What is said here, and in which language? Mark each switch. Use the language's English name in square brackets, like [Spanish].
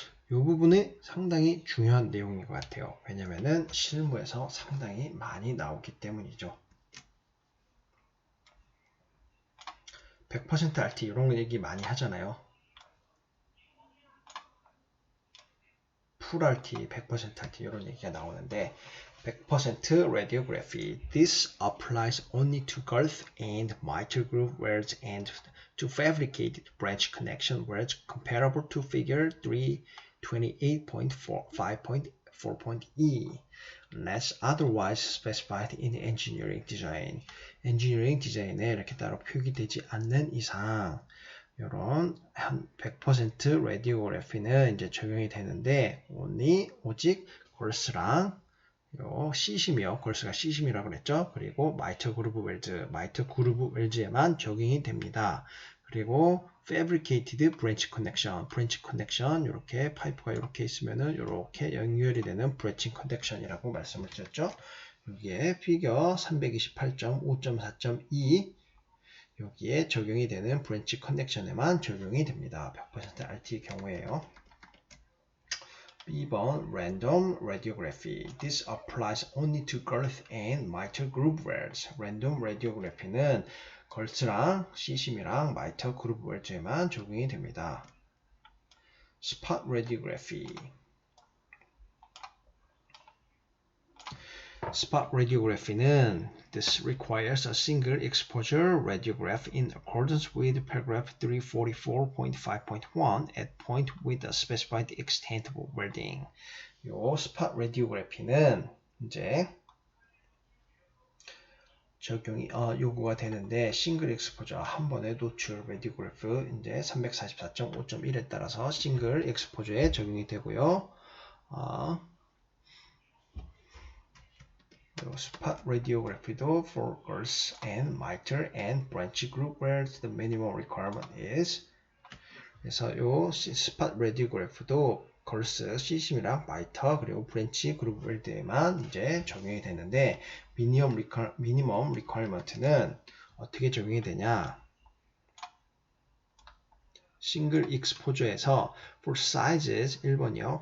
[Korean] 이 부분이 상당히 중요한 내용인 것 같아요. 왜냐면은 실무에서 상당히 많이 나오기 때문이죠. 100% RT 이런 얘기 많이 하잖아요. 풀 RT, 100% RT 이런 얘기가 나오는데 100% radiography. [English] This applies only to girth and mitral groove welds and to fabricated branch connection welds comparable to figure 328.5.4.E unless otherwise specified in engineering design. [Korean] 엔지니어링 디자인에 이렇게 따로 표기되지 않는 이상 이런 100% radiography는 이제 적용이 되는데 오직 걸스랑 요 C심이요. 걸스가 C심이라고 그랬죠. 그리고 마이터 그루브 웰즈에만 적용이 됩니다. 그리고 fabricated branch connection 이렇게 파이프가 이렇게 있으면은 이렇게 연결이 되는 branching connection이라고 말씀을 드렸죠. 여기에 피겨 328.5.4.2 여기에 적용이 되는 브랜치 커넥션에만 적용이 됩니다. 100% RT 경우에요. B번 Random Radiography. [English] This applies only to girth and mitral groove welds. [Korean] Random Radiography는 걸스랑 C심이랑 mitral groove welds에만 적용이 됩니다. [English] Spot Radiography. Spot radiography는 this requires a single exposure radiograph in accordance with paragraph 344.5.1 at point with a specified extent of welding. [Korean] 요 spot radiography는 이제 적용이 요구가 되는데 싱글 엑스포저 한 번에 노출 레디오그래프 이제 344.5.1에 따라서 싱글 엑스포저에 적용이 되고요. [English] spot radiography도 for girth and mitral and branch group where the minimum requirement is. [Korean] 그래서 요 spot radiography도 걸스, C심이랑 마이터 그리고 브랜치 그룹 웰드에만 이제 적용이 되는데 미니멈 리퀘어먼트는 어떻게 적용이 되냐? 싱글 익스포저에서 for sizes 1번이요.